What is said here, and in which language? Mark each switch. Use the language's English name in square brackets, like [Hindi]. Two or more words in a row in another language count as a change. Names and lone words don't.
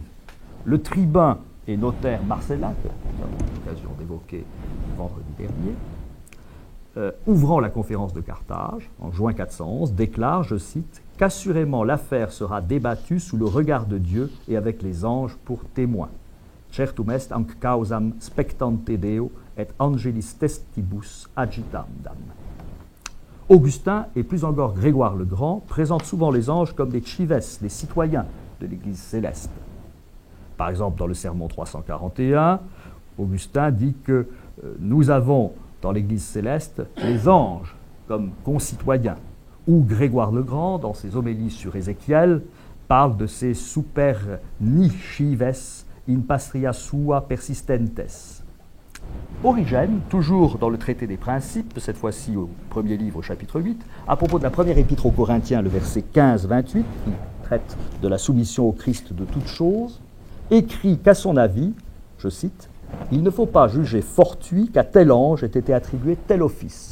[French] Le tribun et notaire Marcellin, que nous avons eu l'occasion d'évoquer vendredi dernier, ouvrant la conférence de Carthage, en juin 411, déclare, je cite, « qu'assurément l'affaire sera débattue sous le regard de Dieu et avec les anges pour témoins. [Latin] Certum est anc causam spectante Deo et angelis testibus agitandam. [French] » Augustin, et plus encore Grégoire le Grand, présentent souvent les anges comme des chives, des citoyens de l'Église céleste. Par exemple, dans le Sermon 341, Augustin dit que nous avons dans l'Église céleste les anges comme concitoyens, ou Grégoire le Grand, dans ses homélies sur Ézéchiel, parle de ces [Latin] super ni chives in pastria sua persistentes. [French] Origène, toujours dans le traité des principes, cette fois-ci au premier livre, au chapitre 8, à propos de la première épître aux Corinthiens, le verset 15-28, qui traite de la soumission au Christ de toutes choses, écrit qu'à son avis, je cite, « Il ne faut pas juger fortuit qu'à tel ange ait été attribué tel office.